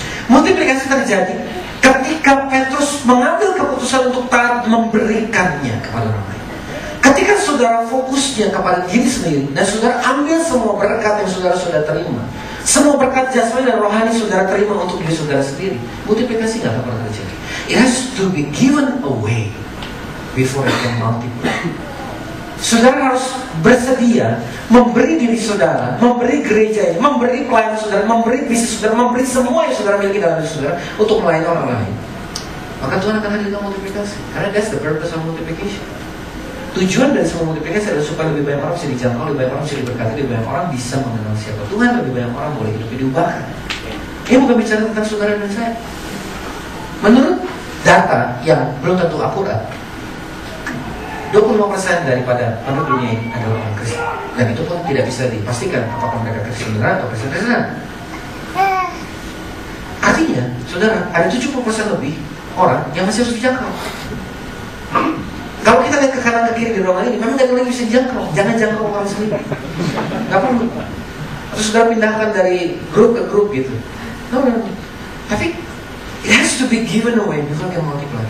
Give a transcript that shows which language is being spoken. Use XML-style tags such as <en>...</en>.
<id>Multiplikasi terjadi ketika Petrus mengambil keputusan untuk taat memberikannya kepada orang lain. Ketika saudara fokusnya kepada diri sendiri dan saudara ambil semua berkat yang saudara sudah terima, semua berkat jasmani dan rohani saudara terima untuk diri saudara sendiri, multiplikasi nggak akan pernah terjadi.</id> <en>It has to be given away before it can multiply.</en> <id>Saudara harus bersedia memberi diri saudara, memberi gereja, memberi pelayanan saudara, memberi bisnis saudara, memberi semua yang saudara miliki dalam diri saudara untuk melayani orang lain. Maka Tuhan akan hadirkan multiplikasi. Karena</id> <en>that's the purpose of multiplication.</en> <id>Tujuan dari semua multiplikasi adalah supaya lebih banyak orang bisa dijangkau, lebih banyak orang bisa diberkati, lebih banyak orang bisa mengenal siapa Tuhan, lebih banyak orang boleh hidup diubahkan. Ini bukan bicara tentang saudara dan saya. Menurut data yang belum tentu akurat, 25% daripada penduduk dunia ini adalah orang Kristen. Dan itu pun tidak bisa dipastikan apakah mereka Kristen benar atau Kristen benar. Artinya, saudara, ada 70% lebih orang yang masih harus dijangkau. Kalau kita lihat ke kanan ke kiri di ruangan ini, memang gak ada lagi bisa dijangkau. Jangan jangkau orang sendiri. Gak perlu. Terus saudara pindahkan dari grup ke grup gitu.</id> <en>No.</en> <id>Tapi</id> <en>it has to be given away before can multiply.</en>